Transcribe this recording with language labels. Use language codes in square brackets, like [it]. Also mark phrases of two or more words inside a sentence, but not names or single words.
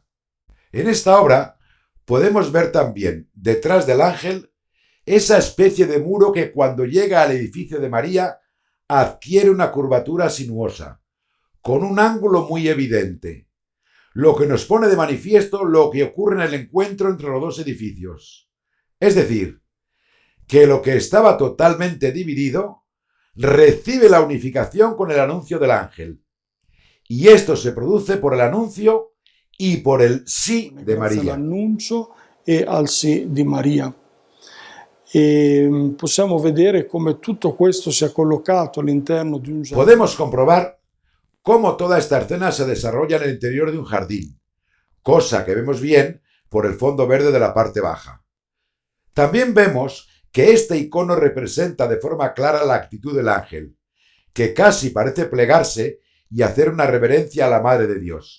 [es] En esta obra podemos ver también, detrás del ángel, esa especie de muro que cuando llega al edificio de María adquiere una curvatura sinuosa, con un ángulo muy evidente, lo que nos pone de manifiesto lo que ocurre en el encuentro entre los dos edificios. Es decir, que lo que estaba totalmente dividido recibe la unificación con el anuncio del ángel. Y esto se produce por el anuncio y por el sí de María. [it] All'annuncio e al sì di Maria. E possiamo vedere come tutto questo sia collocato all'interno di un giardino. [es] Podemos comprobar cómo toda esta escena se desarrolla en el interior de un jardín, cosa que vemos bien por el fondo verde de la parte baja. También vemos que este icono representa de forma clara la actitud del ángel, que casi parece plegarse y hacer una reverencia a la Madre de Dios.